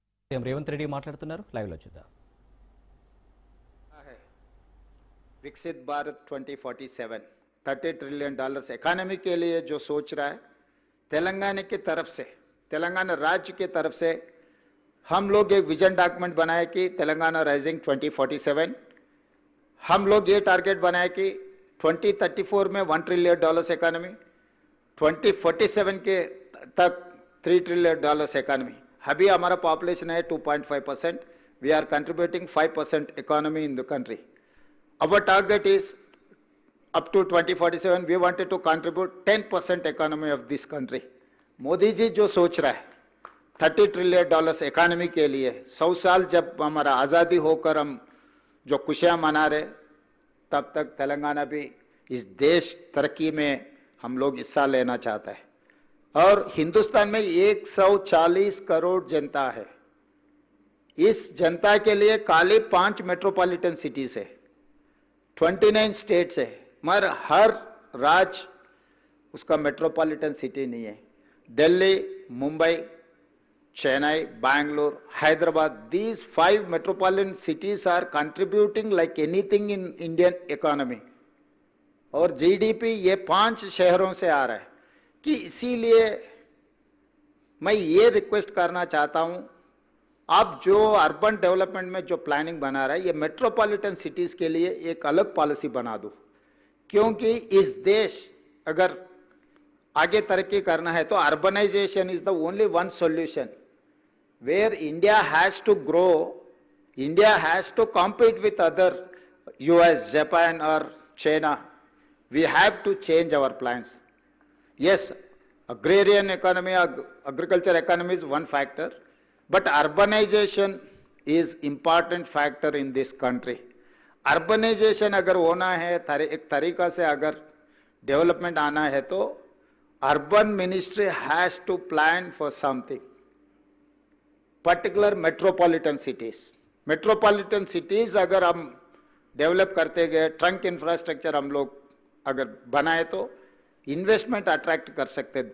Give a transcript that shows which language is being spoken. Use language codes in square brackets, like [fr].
[te] CM Revanth Reddy మాట్లాడుతున్నారు, live లో చూద్దాం. [hi] विकसित भारत 2047 $30 ट्रिलियन इकोनॉमी के लिए जो सोच रहा है, तेलंगाना की तरफ से, तेलंगाना राज्य की तरफ से हम लोग एक विजन डॉक्यूमेंट बनाए कि तेलंगाना राइजिंग 2047. हम लोग ये टारगेट बनाए कि 2034 में $1 ट्रिलियन इकोनॉमी, 2047 के तक $3 ट्रिलियन इकोनॉमी. अभी हमारा पॉपुलेशन है [en] 2.5%. We are contributing 5% economy in the country. Our target is up to 2047 we wanted to contribute 10% economy of this country. [hi] Modi ji जो सोच रहा है $30 ट्रिलियन इकोनॉमी के लिए, 100 साल जब हमारा आज़ादी होकर हम जो खुशियां मना रहे, तब तक तेलंगाना भी इस देश तरक्की में हम लोग हिस्सा लेना चाहता है. और हिंदुस्तान में 140 करोड़ जनता है. इस जनता के लिए खाली 5 मेट्रोपॉलिटन सिटीज है, 29 स्टेट्स है, मगर हर राज्य उसका मेट्रोपॉलिटन सिटी नहीं है. Delhi, Mumbai, Chennai, Bangalore, Hyderabad, [en] these 5 metropolitan cities are contributing like anything in Indian economy. [hi] और जीडीपी ये 5 शहरों से आ रहा है. कि इसीलिए मैं ये रिक्वेस्ट करना चाहता हूं, आप जो अर्बन डेवलपमेंट में जो प्लानिंग बना रहा है, ये मेट्रोपॉलिटन सिटीज के लिए एक अलग पॉलिसी बना दो. क्योंकि इस देश अगर आगे तरक्की करना है तो [en] Urbanization is the only one solution. Where India has to grow, India has to compete with other US, Japan और China. We have to change our plans. Yes, agrarian economy, agriculture economy is one factor, but urbanization is important factor in this country. [hi] Urbanization अगर होना है, एक तरीका से अगर development आना है, तो [en] Urban ministry has to plan for something. [hi] Particular metropolitan cities, metropolitan cities अगर हम डेवलप करते गए, ट्रंक इंफ्रास्ट्रक्चर हम लोग अगर बनाए तो इन्वेस्टमेंट अट्रैक्ट कर सकते हैं.